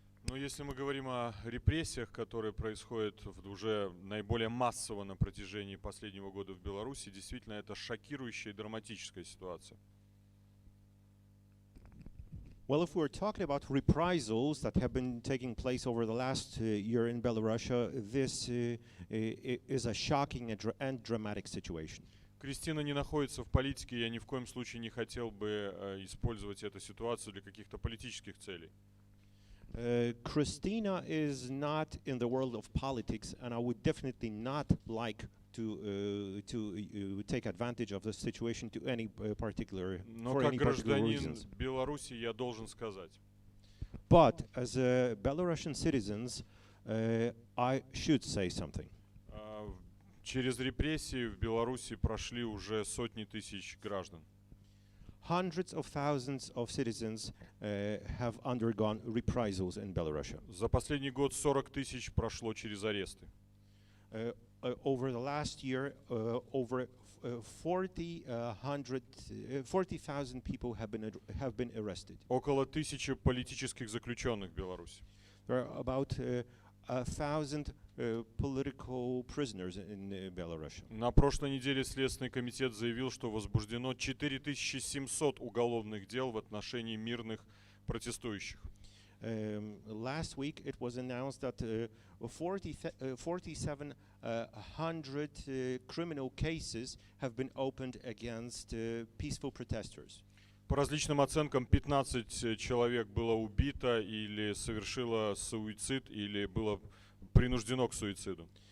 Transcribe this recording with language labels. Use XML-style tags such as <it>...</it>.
<ru>Но если мы говорим о репрессиях, которые происходят уже наиболее массово на протяжении последнего года в Беларуси, действительно это шокирующая и драматическая ситуация.</ru> <en>Well, if we're talking about reprisals that have been taking place over the last year in Belarus, this is a shocking and dramatic situation.</en> <ru>Кристина не находится в политике, я ни в коем случае не хотел бы использовать эту ситуацию для каких-то политических целей.</ru> <en>Kristina is not in the world of politics, and I would definitely not like to take advantage of the situation to any particular</en> <ru>Но как гражданин Беларуси я должен сказать.</ru> <en>But as a Belarusian citizens, I should say something.</en> <ru>Через репрессии в Беларуси прошли уже сотни тысяч граждан.</ru> <en>Hundreds of thousands of citizens have undergone reprisals in Belarus.</en> <ru>За последний год 40 тысяч прошло через аресты.</ru> <en>Over the last year, over 40,000 people have been arrested.</en> <ru>Около 1000 политических заключенных в Беларуси.</ru> <en>There are about 1,000 political prisoners in Belarus.</en> <ru>На прошлой неделе Следственный комитет заявил, что возбуждено 4700 уголовных дел в отношении мирных протестующих.</ru> <en>Last week it was announced that 4,700 criminal cases have been opened against peaceful protesters.</en> <ru>По различным оценкам 15 человек было убито или совершило суицид, или было принуждено к суициду.</ru>